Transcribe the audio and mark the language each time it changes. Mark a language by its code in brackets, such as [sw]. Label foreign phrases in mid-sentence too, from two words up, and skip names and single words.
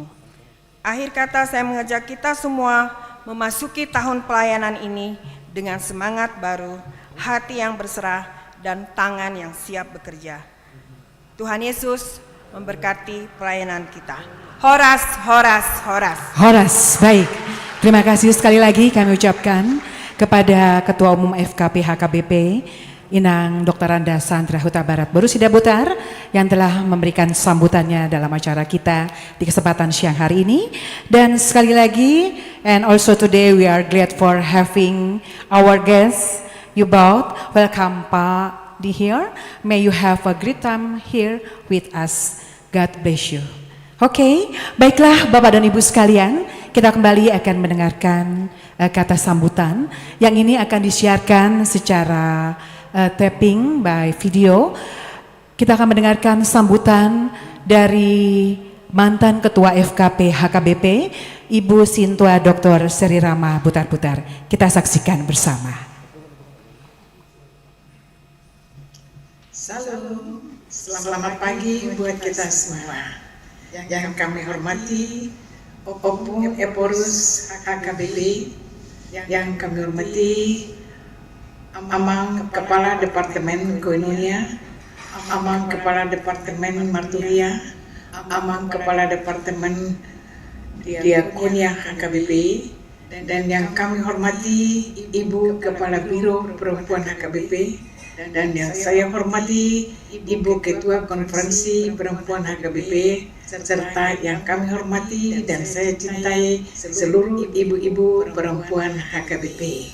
[id] Akhir kata, saya mengajak kita semua memasuki tahun pelayanan ini dengan semangat baru, hati yang berserah, dan tangan yang siap bekerja. Tuhan Yesus memberkati pelayanan kita. Horas, horas, horas. Horas, baik. Terima kasih sekali lagi kami ucapkan kepada Ketua Umum FKP HKBP, Inang Dr. Randa Sandra Huta Barat Boru Sida Butar, yang telah memberikan sambutannya dalam acara kita di kesempatan siang hari ini. Dan sekali lagi, [en] and also today we are glad for having our guests, you both. Welcome Pak di here. May you have a great time here with us. God bless you. [id] Oke, baiklah Bapak dan Ibu sekalian, kita kembali akan mendengarkan kata sambutan yang ini akan disiarkan secara [en] tapping by video. [id] Kita akan mendengarkan sambutan dari mantan Ketua FKP HKBP, Ibu Sintua Dr. Seri Rama Butar-Butar. Kita saksikan bersama. Salam, selamat pagi buat kita semua. Yang kami hormati Opung Eporus HKBP, yang kami hormati Amang Kepala Departemen Koinonia, Amang Kepala Departemen Marturia, Amang Kepala Departemen Diakonia HKBP, dan yang kami hormati Ibu Kepala Biro Perempuan HKBP, dan yang saya hormati Ibu Ketua Konferensi Perempuan HKBP, serta yang kami hormati dan saya cintai seluruh ibu-ibu perempuan HKBP.